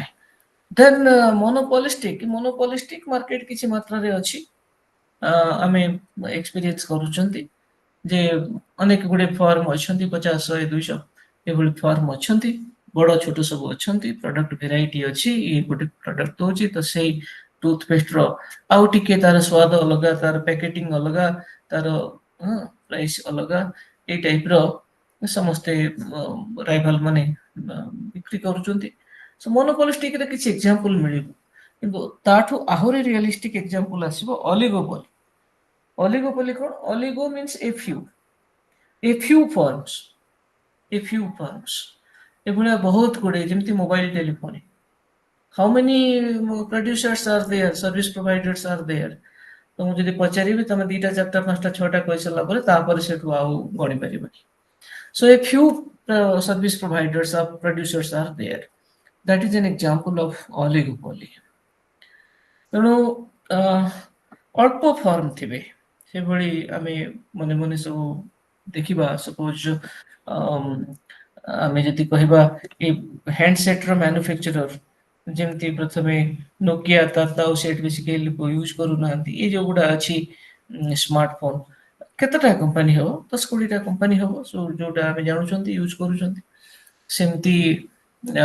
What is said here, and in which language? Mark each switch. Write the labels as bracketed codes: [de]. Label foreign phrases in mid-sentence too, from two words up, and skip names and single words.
[or] ଦେନ୍ [en] monopolistic market [or] କିଛି ମାତ୍ରାରେ ଅଛି, ଆମେ ଏକ୍ସପିରିଏନ୍ସ କରୁଛନ୍ତି ଯେ ଅନେକ ଗୁଡେ ଫର୍ମ ଅଛନ୍ତି, 50, 100, 200 ଏଭଳି ଫର୍ମ ଅଛନ୍ତି, ବଡ ଛୋଟ ସବୁ ଅଛନ୍ତି, [en] product variety [or] ଅଛି, ଇଏ ଗୋଟେ ପ୍ରଡକ୍ଟ ଦଉଛି ତ ସେଇ ଟୁଥପେଷ୍ଟର ଆଉ ଟିକେ ତାର ସ୍ୱାଦ ଅଲଗା, ତାର ପ୍ୟାକେଟିଂ ଅଲଗା, ତାର ପ୍ରାଇସ୍ ଅଲଗା, ଏଇ ଟାଇପର ସମସ୍ତେ ରାଇଭାଲ ମାନେ ବିକ୍ରି କରୁଛନ୍ତି. ସୋ ମୋନୋପୋଲିଷ୍ଟିକରେ କିଛି ଏକ୍ସାମ୍ପଲ ମିଳିବ, କିନ୍ତୁ ତାଠୁ ଆହୁରି [en] realistic example [or] ଆସିବ ଅଲିଗୋପୋଲି. ଅଲିଗୋପୋଲି କଣ? [en] oligo means a few firms. [or] ଏଭଳିଆ ବହୁତ ଗୁଡେ, ଯେମିତି [en] mobile telephone. How many producers are there, service providers are there? [or] ତ ମୁଁ ଯଦି ପଚାରିବି ତମେ 2ଟା 4ଟା 5ଟା 6ଟା କହିସାରିଲା ପରେ ତାପରେ ସେଠୁ ଆଉ ଗଣି ପାରିବନି. [en] So a few service providers or producers are there. That is an example of oligopoly. [or] ତେଣୁ ଅଳ୍ପ ଫର୍ମ ଥିବେ, ସେଭଳି ଆମେ ମନେ ମନେ ସବୁ ଦେଖିବା. ସପୋଜ ଆମେ ଯଦି କହିବା ଏ [en] handset manufacturer, [or] ଯେମିତି ପ୍ରଥମେ ନୋକିଆ ତାର ଆଉ ସେଟ୍ ବେଶୀ କେହି ଲୋକ ୟୁଜ କରୁନାହାନ୍ତି, ଏ ଯୋଉଗୁଡା ଅଛି ସ୍ମାର୍ଟଫୋନ, କେତେଟା କମ୍ପାନୀ ହବ, 10-20ଟା କମ୍ପାନୀ ହବ ଯୋଉଟା ଆମେ ଜାଣୁଛନ୍ତି ୟୁଜ କରୁଛନ୍ତି.